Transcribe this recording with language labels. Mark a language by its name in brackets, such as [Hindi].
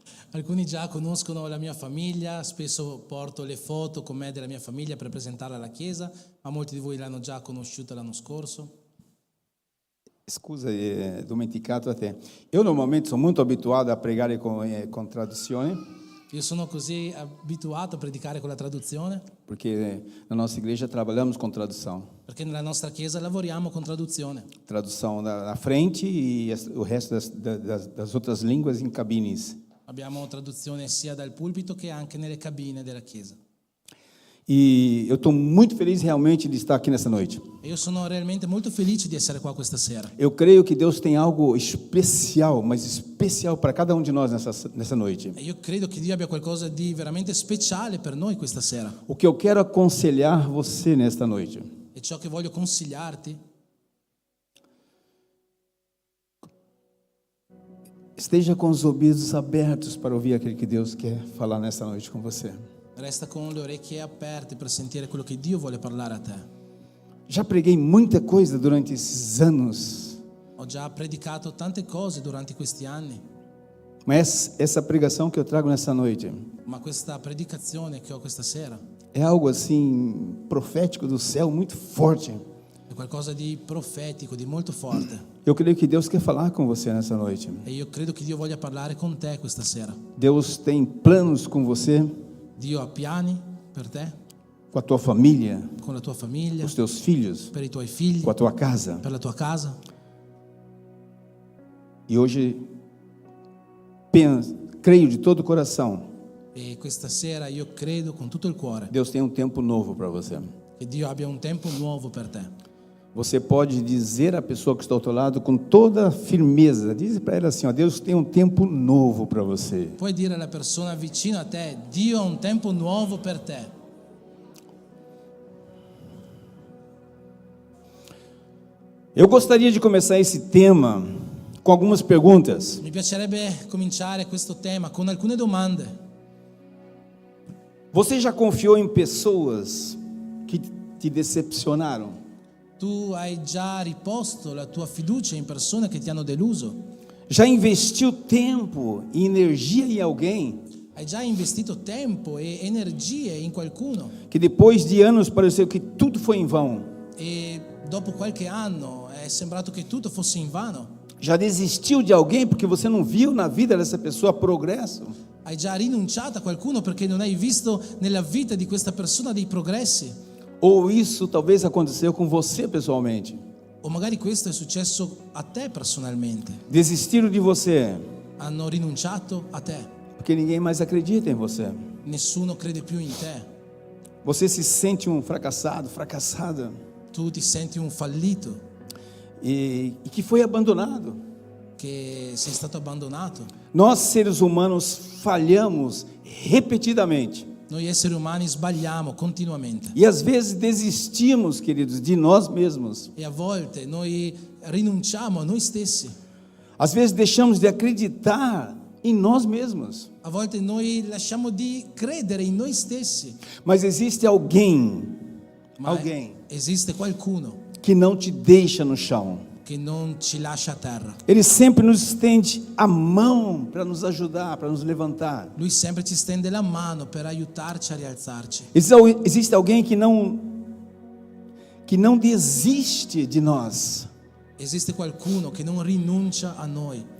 [Italian] Alcuni già conoscono la mia famiglia, spesso porto le foto con me della mia famiglia per presentarla alla Chiesa, ma molti di voi l'hanno già conosciuta l'anno scorso. Scusa, dimenticato a te. Io normalmente sono molto abituato a pregare con traduzione. Io sono così abituato a predicare con la traduzione. Perché [Portuguese] na nossa igreja trabalhamos com tradução. [Italian] Perché nella nostra Chiesa lavoriamo con traduzione. [Portuguese] Tradução na frente e o resto das outras línguas em cabines. [Italian] Abbiamo traduzione sia dal pulpito che anche nelle cabine della Chiesa. [Portuguese] E eu estou muito feliz realmente de estar aqui nessa noite. [Italian] E io sono realmente molto felice di essere qua questa sera. [Portuguese] Eu creio que Deus tem algo especial, mas especial para cada um de nós nessa noite. [Italian] E io credo che Dio abbia qualcosa di veramente speciale per noi questa sera. [Portuguese] O que eu quero aconselhar você nesta noite, [Italian] E ciò che voglio consigliarti, [Portuguese] esteja com os ouvidos abertos para ouvir aquilo que Deus quer falar nessa noite com você. [Italian] resta con le orecchie aperte per sentire quello che Dio vuole parlare a te. [Portuguese] Já preguei muita coisa durante esses anos, [Italian] Ho già predicato tante cose durante questi anni, [Portuguese] mas essa pregação que eu trago nessa noite [Italian] ma questa predicazione che ho questa sera [Portuguese] é algo assim profético do céu, muito forte. [Italian] è qualcosa di profetico, di molto forte. [Portuguese] Eu creio que Deus quer falar com você nessa noite. [Italian] E io credo che Dio voglia parlare con te questa sera. [Portuguese] Deus tem planos com você, [Italian] Dio ha piani per te, [Portuguese] com a tua família, [Italian] con la tua famiglia, [Portuguese] com os teus filhos, [Italian] per i tuoi figli, [Portuguese] com a tua casa. [Italian] per la tua casa. [Portuguese] E hoje creio de todo o coração, [Italian] E questa sera io credo con tutto il cuore [Portuguese] Deus tem um tempo novo para você. [Italian] che Dio abbia un tempo nuovo per te. [Portuguese] Você pode dizer à pessoa que está ao teu lado com toda firmeza, diz para ela assim, ó, Deus tem um tempo novo para você. [Italian] Puoi dire alla persona vicino a te, Dio ha un tempo nuovo per te. [Portuguese] Eu gostaria de começar esse tema com algumas perguntas. [Italian] Mi piacerebbe cominciare questo tema con alcune domande. [Portuguese] Você já confiou em pessoas que te decepcionaram? [Italian] Tu hai già riposto la tua fiducia in persone che ti hanno deluso? [Portuguese] Já investiu tempo e energia em alguém [Italian] Hai già investito tempo e energie in qualcuno [Portuguese] que depois de anos pareceu que tudo foi em vão? [Italian] e dopo qualche anno è sembrato che tutto fosse invano? [Portuguese] Já desistiu de alguém porque você não viu na vida dessa pessoa progresso? [Italian] Hai già rinunciato a qualcuno perché non hai visto nella vita di questa persona dei progressi? [Portuguese] Ou isso talvez aconteceu com você pessoalmente? [Italian] O magari questo è successo a te personalmente. [Portuguese] Desistiram de você [Italian] Hanno rinunciato a te. [Portuguese] porque ninguém mais acredita em você. [Italian] Nessuno crede più in te. [Portuguese] Você se sente um fracassado, fracassada, [Italian] Tu ti senti un fallito, [Portuguese] e que foi abandonado. [Italian] che sei stato abbandonato. [Portuguese] Nós, seres humanos, falhamos repetidamente. [Italian] Noi esseri umani sbagliamo continuamente [Portuguese] E às vezes desistimos, queridos, de nós mesmos. [Italian] e a volte noi rinunciamo a noi stessi. [Portuguese] Às vezes deixamos de acreditar em nós mesmos. [Italian] A volte noi lasciamo di credere in noi stessi. [Portuguese] Mas existe alguém [Italian] Ma esiste qualcuno [Portuguese] que não te deixa no chão. [Italian] che non ci lascia a terra. [Portuguese] Ele sempre nos estende a mão para nos ajudar, para nos levantar. [Italian] Lui sempre ci stende la mano per aiutarci a rialzarci. [Portuguese] Existe alguém que não desiste de nós. [Italian] Esiste qualcuno che non rinuncia a noi.